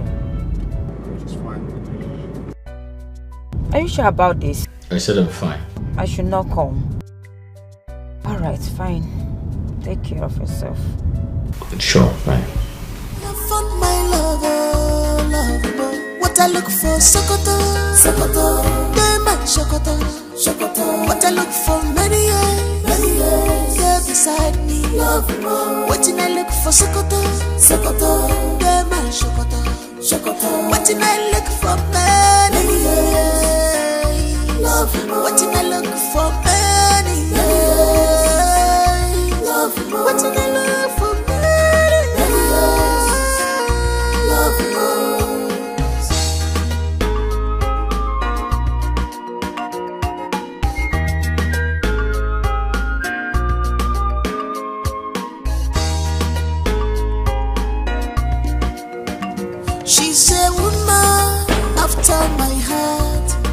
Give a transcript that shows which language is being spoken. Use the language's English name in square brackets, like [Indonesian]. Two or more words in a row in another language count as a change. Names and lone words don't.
[English] It's fine. Are you sure about this? I said I'm fine. I should not come. Alright, fine. Take care of yourself. Sure, fine. I found my lover, what I look for, Sokoto, Sokoto, Dema, Sokoto, Sokoto. What I look for many years, yeah, beside me, love more. What I look for, Sokoto, Sokoto, Dema, Sokoto, Sokoto. What I look for many years, love more. What I look for many years, love more. What I look for many years, love more. She's a woman after my heart.